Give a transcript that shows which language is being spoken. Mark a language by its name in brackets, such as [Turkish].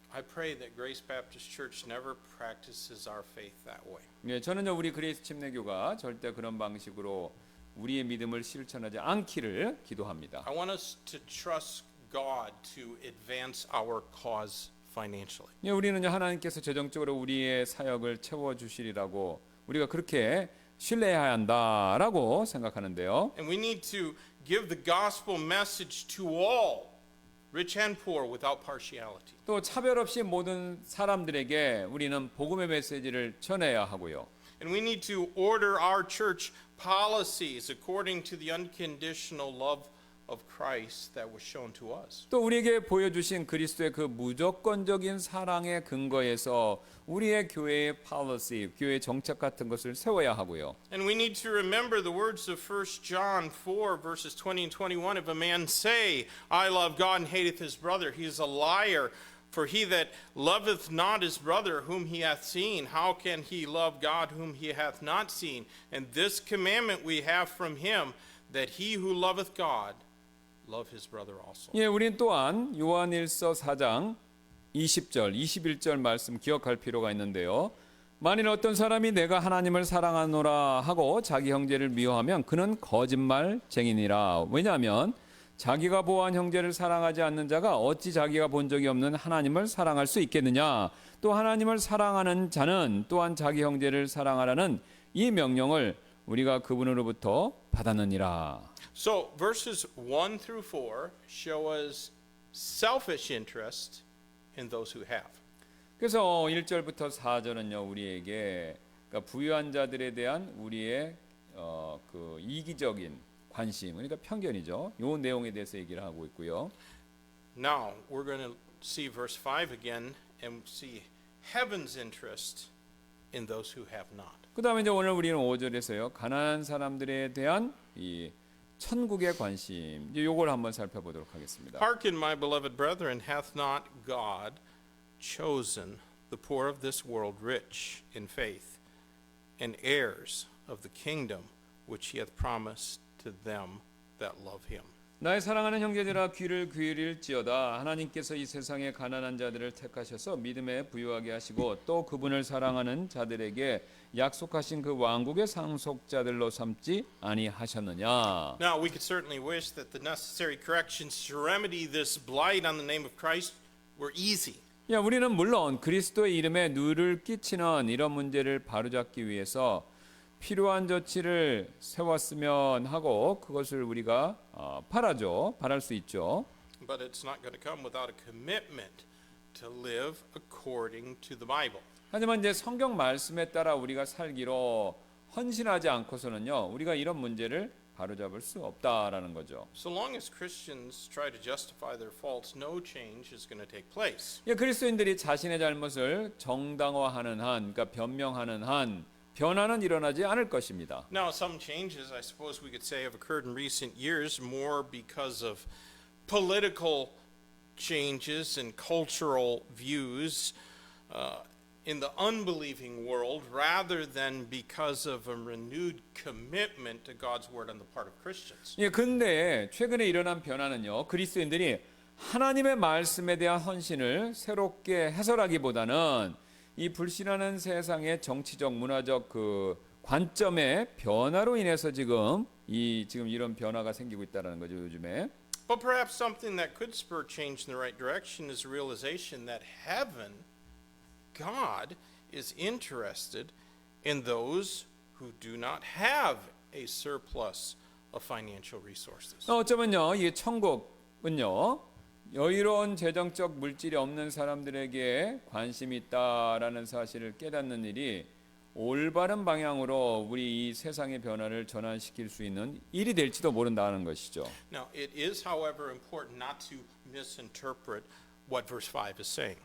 [English] I pray that Grace Baptist Church never practices our faith that way. [Korean] 예, 저는요 우리 그레이스 침례교가 절대 그런 방식으로 우리의 믿음을 실천하지 않기를 기도합니다. [English] I want us to trust God to advance our cause financially. [Korean] 예, 우리는요 하나님께서 재정적으로 우리의 사역을 채워 주시리라고 우리가 그렇게 신뢰해야 한다라고 생각하는데요. [English] And we need to give the gospel message to all, rich and poor, without partiality. [Korean] 또 차별 없이 모든 사람들에게 우리는 복음의 메시지를 전해야 하고요. [English] And we need to order our church policies according to the unconditional love of Christ that was shown to us. [Korean] 또 우리에게 보여주신 그리스도의 그 무조건적인 사랑의 근거에서 우리의 교회의 policy, 교회의 정책 같은 것을 세워야 하고요. [English] And we need to remember the words of 1 John 4 verses 20 and 21. If a man say, I love God and hateth his brother, he is a liar. For he that loveth not his brother whom he hath seen, how can he love God whom he hath not seen? And this commandment we have from him, that he who loveth God love his brother also. [Korean] 예, 우린 또한 요한일서 4장 20절, 21절 말씀 기억할 필요가 있는데요. 만일 어떤 사람이 내가 하나님을 사랑하노라 하고 자기 형제를 미워하면 그는 거짓말쟁이니라. 왜냐하면 자기가 보호한 형제를 사랑하지 않는 자가 어찌 자기가 본 적이 없는 하나님을 사랑할 수 있겠느냐. 또 하나님을 사랑하는 자는 또한 자기 형제를 사랑하라는 이 명령을 우리가 그분으로부터 받았느니라. [English] So verses 1 through 4 show us selfish interest in those who have. [Korean] 그래서 1절부터 4절은요 우리에게 그러니까 부유한 자들에 대한 우리의 그 이기적인 관심, 그러니까 편견이죠. 요 내용에 대해서 얘기를 하고 있고요. [English] Now we're going to see verse 5 again and see heaven's interest in those who have not. [Korean] 그다음에 이제 오늘 우리는 5절에서요 가난한 사람들에 대한 이 천국의 관심, 이제 요걸 한번 살펴보도록 하겠습니다. [English] Hearken, my beloved brethren, hath not God chosen the poor of this world rich in faith, and heirs of the kingdom which he hath promised to them that love him? [Korean] 나의 사랑하는 형제들아 귀를 기울일지어다. 하나님께서 이 세상의 가난한 자들을 택하셔서 믿음에 부유하게 하시고 또 그분을 사랑하는 자들에게 약속하신 그 왕국의 상속자들로 삼지 아니하셨느냐. [English] Now, we could certainly wish that the necessary corrections to remedy this blight on the name of Christ were easy. [Korean] 야, 우리는 물론 그리스도의 이름에 누를 끼치는 이런 문제를 바로잡기 위해서 필요한 조치를 세웠으면 하고 그것을 우리가 바랄 수 있죠. [English] But it's not going to come without a commitment to live according to the Bible. [Korean] 하지만 이제 성경 말씀에 따라 우리가 살기로 헌신하지 않고서는요, 우리가 이런 문제를 바로잡을 수 없다라는 거죠. [English] So long as Christians try to justify their faults, no change is going to take place. [Korean] 예, 그리스도인들이 자신의 잘못을 정당화하는 한, 그러니까 변명하는 한 변화는 일어나지 않을 것입니다. [English] Now, some changes, I suppose we could say, have occurred in recent years more because of political changes and cultural views in the unbelieving world rather than because of a renewed commitment to God's word on the part of Christians. [Korean] 예, 근데 최근에 일어난 변화는요, 그리스도인들이 하나님의 말씀에 대한 헌신을 새롭게 해설하기보다는 이 불신하는 세상의 정치적, 문화적 그 관점의 변화로 인해서 지금 이런 변화가 생기고 있다는 거죠, 요즘에. [English] But perhaps something that could spur change in the right direction is the realization that heaven, God, is interested in those who do not have a surplus of financial resources. [Korean] 어쩌면요, 이 천국은요, 여유로운 재정적 물질이 없는 사람들에게 관심이 있다라는 사실을 깨닫는 일이 올바른 방향으로 우리 이 세상의 변화를 전환시킬 수 있는 일이 될지도 모른다는 것이죠. [English] Now, it is, however, important not to misinterpret what verse 5 is saying.